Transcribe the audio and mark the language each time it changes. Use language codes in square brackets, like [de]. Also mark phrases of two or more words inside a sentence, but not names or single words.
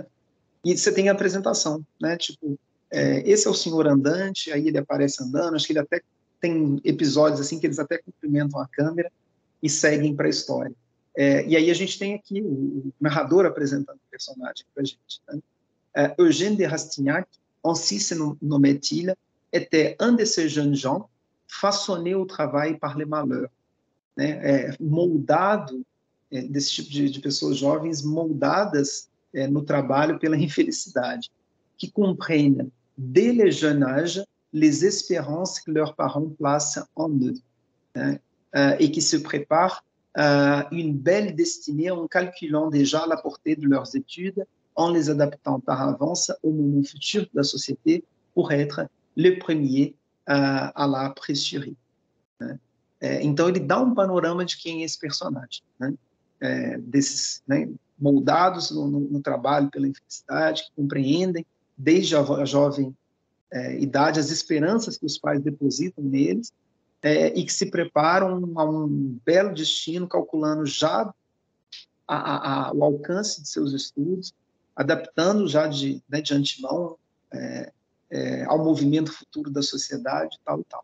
[pt] E você tem a apresentação, né? Tipo, esse é o Senhor Andante, aí ele aparece andando, acho que ele até tem episódios assim que eles até cumprimentam a câmera e seguem para a história. E aí a gente tem aqui o narrador apresentando o personagem para a gente. Né? [fr] Eugène de Rastignac, ainsi se nommait-il, était un de ces jeunes gens façonnés au travail par les malheurs, [pt] né? Moldado, desse tipo de pessoas jovens moldadas no trabalho pela infelicidade, que compreendem [fr] dès le jeune âge les espérances que leurs parents placent en eux, [pt] né? [fr] Et qui se préparent une belle destinée en calculant déjà la portée de leurs études, en les adaptant par avance au moment futur de la société pour être le premier à la pressurer. [pt] Né? Então ele dá um panorama de quem é esse personagem, né? Desses, né, moldados no trabalho pela infelicidade, que compreendem desde a jovem idade as esperanças que os pais depositam neles, e que se preparam a um belo destino, calculando já o alcance de seus estudos, adaptando já de antemão ao movimento futuro da sociedade, tal e tal.